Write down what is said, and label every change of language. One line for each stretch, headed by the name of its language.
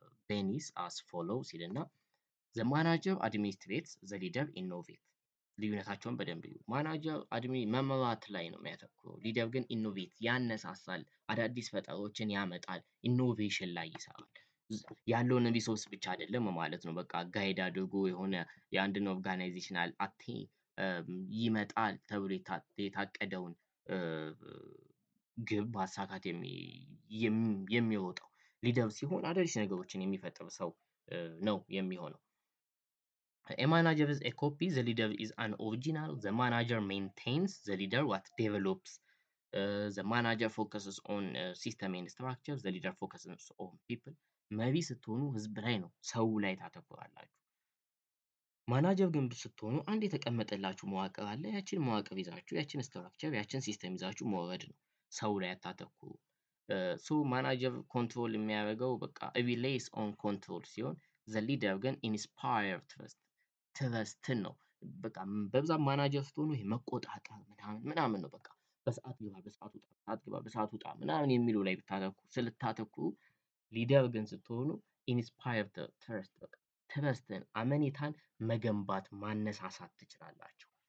English: Venice as follows
Amharic: ይልና
English: the manager administrates, the leader innovates።
Amharic: ልዩነታቸውን በደንብ እዩ። ማናጀር መምራት ላይ ነው የሚያተኩረው። ሊደር ግን ኢኖቬት ያነሳሳል፣ አዳዲስ ፈጠሮችን ያመጣል፣ ኢኖቬሽን ላይ ይሰራል። ያለውን ሪሶርስ ብቻ አይደለም ማለት ነው። በቃ ጋይድ አድርጎ የሆነ የአንድን ኦርጋናይዜሽናል ይመጣል ተብሎ የታቀደውን ግብ ማሳካት የሚወጣው ሊደር ሲሆን አዳዲስ ነገሮችን የሚፈጥር ሰው ነው የሚሆነው።
English: A manager is a copy, the leader is an original. The manager maintains, the leader what develops. The manager focuses on system and structure, the leader focuses on people.
Amharic: መሪ ስትሆኑ ህዝብ ላይ ነው፣ ሰው ላይ ታተኩራላችሁ። ማናጀር ግን ስትሆኑ አንድ የተቀመጠላችሁ መዋቅር አለ። ያችን መዋቅር ይዛችሁ ያችን ስትራክቸር ያችን ሲስተም ይዛችሁ መውረድ ነው። ሰው ላይ አታተኩሩ። ሶ ማናጀር ኮንትሮል የሚያደርገው በቃ
English: ሪሌይስ ኦን ኮንትሮል
Amharic: ሲሆን ዘ ሊደር ግን ኢንስፓየር ትረስትን ነው። በቃ በብዛት ማናጀር ስትሆኑ ይሄ መቆጣጠር ምናምን ነው። በቃ በሰዓት ግባ፣ በሰዓት ውጣ፣ በሰዓት ግባ፣ በሰዓት ውጣ ምናምን የሚለው ላይ ስልታተኩሩ፣ ሊደር ግን ስትሆኑ ኢንስፓየር ትረስትን አመኔታን መገንባት ማነሳሳት ትችላላችሁ።